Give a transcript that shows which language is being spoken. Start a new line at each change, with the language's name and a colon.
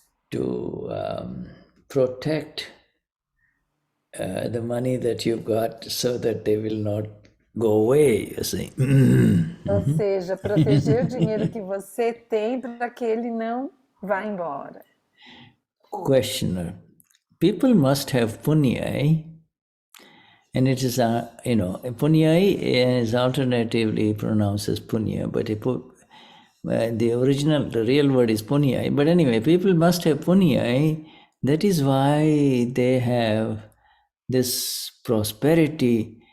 English: To protect the money that you've got so that they will not go away, you see.
Portuguese: Ou seja, proteger o dinheiro que você tem para que ele não vá embora.
English: Questioner. People must have punya, and it is, punya is alternatively pronounced as punya, but the real word is punya. But anyway, people must have punya. That is why they have this prosperity.